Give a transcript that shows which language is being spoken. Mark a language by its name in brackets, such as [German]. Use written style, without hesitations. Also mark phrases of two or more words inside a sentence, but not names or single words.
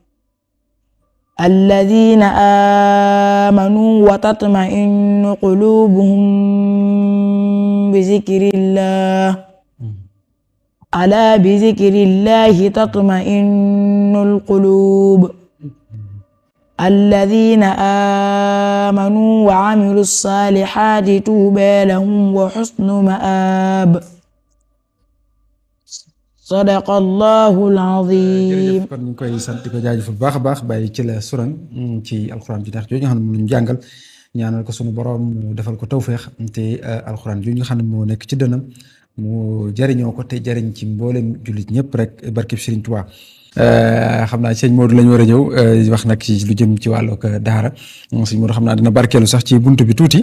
[Arabic] الذين آمنوا وتطمئن قلوبهم بذكر الله ألا بذكر الله تطمئن القلوب الذين آمنوا وعملوا الصالحات طوبى لهم وحسن مآب صدق الله العظيم. [Wolof] kon ñu ngi koy sant di ko jaajëfal bu baax a baax bàyyi ci la suran ci alxuraan ju neex jooju nga xam ne moom lañu jàngal ñaanal ko sunu borom mu defal ko tawféex te alxuraan jooju nga xam ne moo nekk ci dënam mu jariñoo ko te jariñ ci mboolem jullit ñëpp rek barkeb Serigne Touba. xam naa sëñ Modou lañu war a ñëw wax nag ci lu jëm ci wàllu daara sëñ Modou xam naa dina barkeelu sax ci buntu bi tuuti.